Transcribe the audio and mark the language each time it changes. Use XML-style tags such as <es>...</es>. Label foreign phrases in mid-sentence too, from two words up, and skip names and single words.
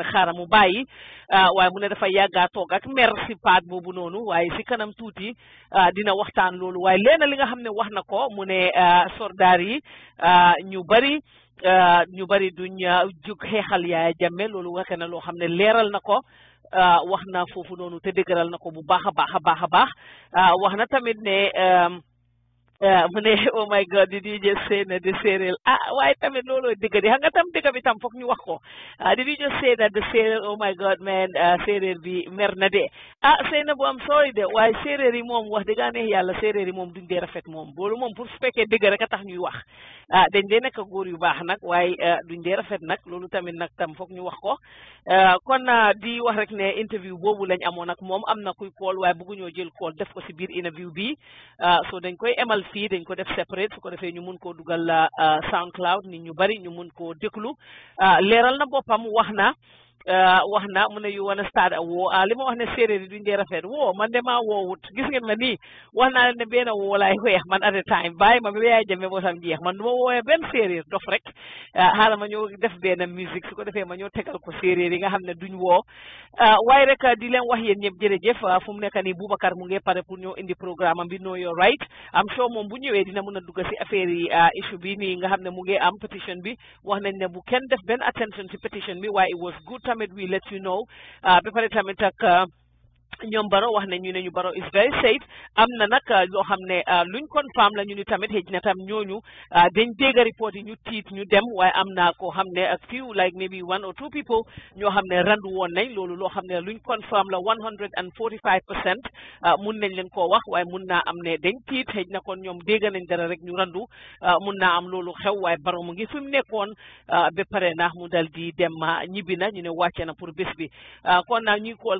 <wo>xaaral mu bàyyi waaye mu ne dafa yàggaa toog ak mer si paat boobu noonu waaye si kanam tuuti dina waxtaan loolu waaye leena li nga xam ne wax na ko mu ne sordaar yi ñu bari duñ jug xeexal Yaya Jammeh loolu wax na loo xam ne leeral na ko wax na foofu noonu te dëgëral na ko bu baax a baax wax na tamit ne mu ne</wo> <en>oh my God did you just say</en> <wo>ne</wo> <en>the cereal</en> <wo>waaye tamit looloo dëgg di xam nga tam dëgg bi tam foog ñu wax ko</wo> <en>did you just say that the cereal oh my God</en> <wo>man séeréer bi mer na de sëy na bu am sorry de waaye séeréer yi moom wax dëgg neex yàlla séeréer yi moom duñ dee rafet moom loolu moom pour su fekkee dëgg rek a tax ñuy wax dañ dee nekk góor yu baax nag waaye duñ dee rafet nag loolu tamit nag tam foog ñu wax ko kon di wax rek ne interview boobu lañ amoon ak moom am na kuy call waaye bëgguñoo jël call def ko si biir interview bi so dañ koy emal fii dañ ko def separate su ko defee ñu mun koo dugal SoundCloud nit ñu bari ñu mun koo déglu leeral na boppam wax na wax na mu ne</wo> <en>you wanna start a war</en> <wo>li ma wax ne séeréer yi duñ dee rafet woo man de maa woowut gis ngeen ma nii wax naa leen ne benn woo laay weex man</wo> <en>at a time</en> <wo>bàyyi ma ba yaay jëmee boo sam jeex man du ma woowee benn séeréer dof rek xaaral ma ñëw def benn musique su ko defee ma ñëw tegal ko séeréer yi nga xam ne duñ woo waaye rek di leen wax yéen ñëpp jërëjëf fu mu nekk nii Boubacar mu ngi pare pour ñëw indi programme am bi Know Your Right am sure moom bu ñëwee dina mën a dugg si affaire yi issue bi nii nga xam ne mu ngi am pétition bi wax nañ ne bu kenn def benn attention si pétition bi waaye</wo> <en>it was good</en> <wo>tamit</wo> <en>we let you know</en> <wo>ba pare tamit ak ñoom Baro wax ne ñu ne ñu Baro</wo> <en>is very safe</en> <wo>am na nag loo xam ne luñ confirm la ñu ni tamit xëj na tam ñooñu dañ dégg report yi ñu tiit ñu dem waaye am na koo xam ne</wo> <en>a few like maybe 1 or 2 people</en> <wo>ñoo xam ne randu woon nañ loolu loo xam ne luñ confirm la 145% mun nañ leen koo wax waaye mun naa am ne dañ tiit xëj na kon ñoom dégg nañ dara rek ñu randu mun naa am loolu xew waaye Baro mu ngi fi mu nekkoon ba pare na mu dal di dem ñibbi na ñu ne wàcce na pour bés bi kon nag ñuy kool</wo>